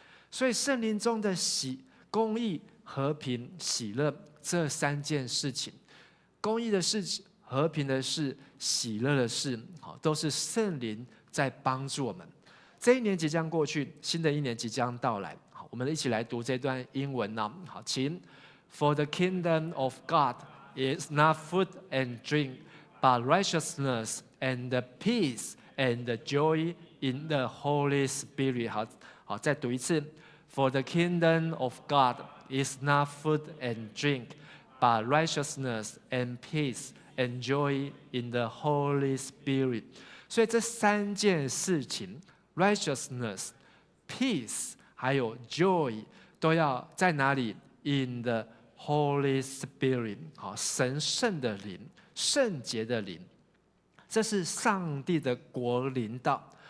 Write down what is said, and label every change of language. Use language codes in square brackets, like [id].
[zh] 所以圣灵中的公义、和平、喜乐这3件事情，公义的事、和平的事、喜乐的事，都是圣灵在帮助我们。这一年即将过去，新的一年即将到来，我们一起来读这段英文呢。好，请 [en] For the kingdom of God is not food and drink, but righteousness and peace and joy in the Holy Spirit。 [zh] 好，再读一次。 [en] For the kingdom of God is not food and drink, but righteousness and peace and joy in the Holy Spirit。 [zh] 所以这3件事情 ，righteousness、peace 还有 joy 都要在哪里 ？ [en] In the Holy Spirit， [zh] 好，神圣的灵、圣洁的灵，这是上帝的国临到。